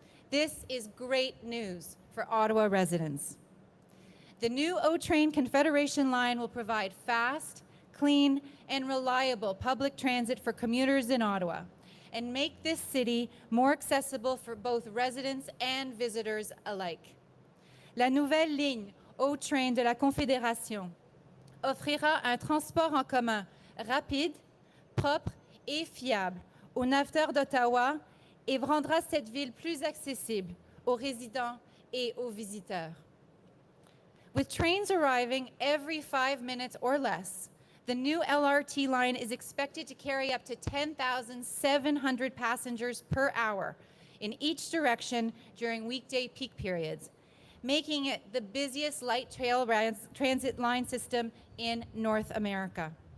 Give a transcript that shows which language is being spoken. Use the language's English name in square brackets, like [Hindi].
[English] This is great news for Ottawa residents. The new O-Train Confederation line will provide fast, clean, and reliable public transit for commuters in Ottawa and make this city more accessible for both residents and visitors alike. [French] La nouvelle ligne O-Train de la Confédération offrira un transport en commun rapide, propre et fiable aux navetteurs d'Ottawa et rendra cette ville plus accessible aux résidents et aux visiteurs. [English] With trains arriving every 5 minutes or less, the new LRT line is expected to carry up to 10,700 passengers per hour in each direction during weekday peak periods, making it the busiest light rail transit line system in North America.